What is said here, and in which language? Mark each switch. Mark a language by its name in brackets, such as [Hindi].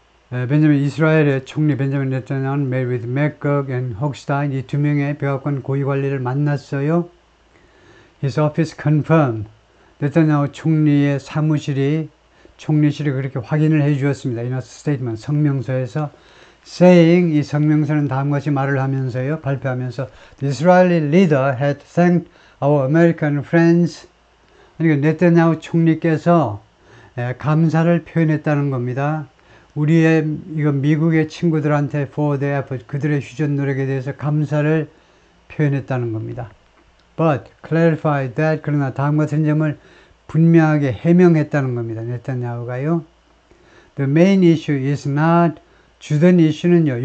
[Korean] 벤자민 이스라엘의 총리 벤자민 네타냐후는 [English] met with McGurk and Hochstein [Korean] 이 두 명의 백악관 고위 관리를 만났어요. [English] His office confirmed. [Korean] 네타냐후 총리의 총리실이 그렇게 확인을 해 주었습니다. [English] In a statement [Korean] 성명서에서 [English] saying [Korean] 이 성명서는 다음과 같이 말을 하면서요 발표하면서 [English] The Israeli leader had thanked our American friends. [Korean] 그러니까 네타냐후 총리께서 감사를 표현했다는 겁니다. 이거 미국의 친구들한테 [English] for their effort [Korean] 그들의 휴전 노력에 대해서 감사를 표현했다는 겁니다. [English] But clarified that [Korean] 그러나 다음과 같은 점을 분명하게 해명했다는 겁니다. 네타냐후가요. [English] The main issue is not [Korean] 주된 이슈는요.